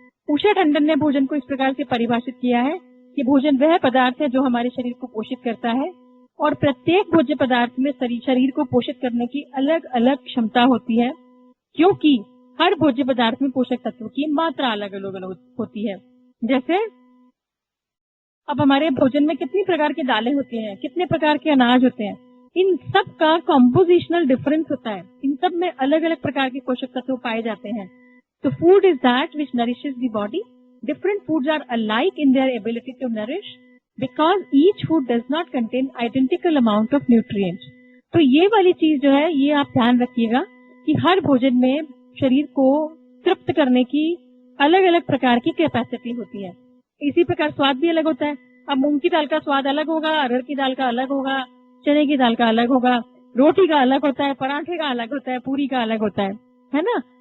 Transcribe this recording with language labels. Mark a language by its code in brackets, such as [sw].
[hi] उषा टंडन ने भोजन को इस प्रकार से परिभाषित किया है कि भोजन वह पदार्थ है जो हमारे शरीर को पोषित करता है, और प्रत्येक भोज्य पदार्थ में शरीर को पोषित करने की अलग अलग क्षमता होती है, क्योंकि हर भोज्य पदार्थ में पोषक तत्व की मात्रा अलग अलग होती है। जैसे अब हमारे भोजन में कितनी प्रकार की दालें होती हैं, कितने प्रकार के अनाज होते हैं, इन सब का कॉम्पोजिशनल डिफरेंस होता है। इन सब में अलग अलग प्रकार के पोषक तत्व पाए जाते हैं। तो [en] Food is that which nourishes the body. Different foods are alike in their ability to nourish, because each food does not contain identical amount of nutrients। [hi] तो ये वाली चीज जो है, ये आप ध्यान रखिएगा कि हर भोजन में शरीर को तृप्त करने की अलग अलग प्रकार की कैपेसिटी होती है। इसी प्रकार स्वाद भी अलग होता है। अब मूंग की दाल का स्वाद अलग होगा, अरहर की दाल का अलग होगा, चने की दाल का अलग होगा, रोटी का अलग होता है, पराठे का अलग होता है, पूरी का अलग होता है ना?